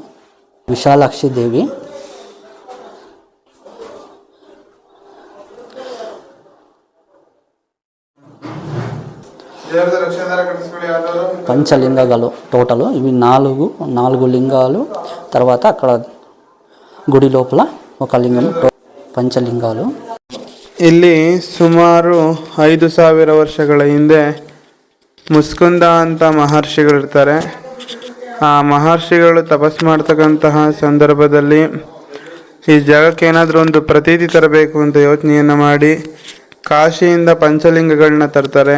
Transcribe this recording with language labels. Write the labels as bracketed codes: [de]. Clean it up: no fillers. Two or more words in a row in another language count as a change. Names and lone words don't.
[te] విశాలాక్షి దేవి, పంచలింగాలు టోటల్ ఇవి 4 లింగాలు. తర్వాత అక్కడ గుడి లోపల ఒక లింగం, పంచలింగాలు. [kn] ಇಲ್ಲಿ ಸುಮಾರು 5,000 ವರ್ಷಗಳ ಹಿಂದೆ ಮುಸ್ಕುಂದ ಅಂತ ಮಹರ್ಷಿಗಳಿರ್ತಾರೆ. ಆ ಮಹರ್ಷಿಗಳು ತಪಸ್ ಮಾಡ್ತಕ್ಕಂತಹ ಸಂದರ್ಭದಲ್ಲಿ ಈ ಜಾಗಕ್ಕೆ ಏನಾದರೂ ಒಂದು ಪ್ರತೀತಿ ತರಬೇಕು ಅಂತ ಯೋಚನೆಯನ್ನು ಮಾಡಿ ಕಾಶಿಯಿಂದ ಪಂಚಲಿಂಗಗಳನ್ನ ತರ್ತಾರೆ.